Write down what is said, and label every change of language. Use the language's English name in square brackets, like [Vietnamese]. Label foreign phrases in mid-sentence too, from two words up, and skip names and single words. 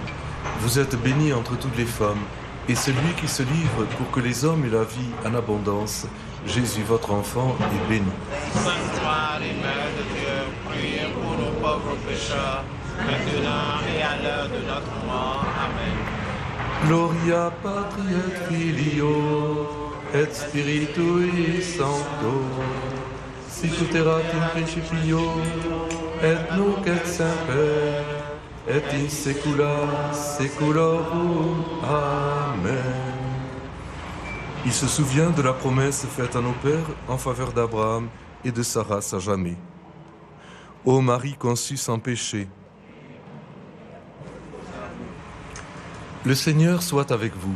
[French] Vous êtes bénie entre toutes les femmes, et celui qui se livre pour que les hommes aient la vie en abondance, Jésus, votre enfant, est béni. Sainte Marie, Mère de Dieu, priez pour nous pauvres pécheurs, maintenant et à l'heure de notre mort. Amen. [Latin] Gloria Patri et Filio, et Spiritui Sancto, sicut erat in principio, et nunc et semper, et in saecula saeculorum. Amen. [French] Il se souvient de la promesse faite à nos pères en faveur d'Abraham et de Sarah à jamais. Ô Marie conçue sans péché, le Seigneur soit avec vous.